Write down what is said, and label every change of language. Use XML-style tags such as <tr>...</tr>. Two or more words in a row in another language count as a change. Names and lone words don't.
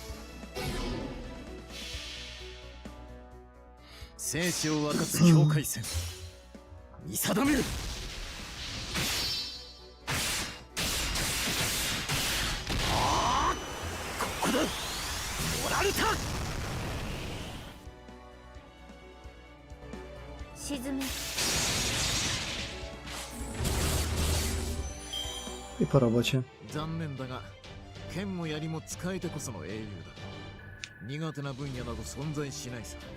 <ja>生死を分かつ境界線見定める。ああ、ここだ。取られた。沈め。</ja> <pl>I po robocie.</pl> <ja>残念だが剣も槍も使えてこその英雄だ。苦手な分野など存在しないさ。</ja>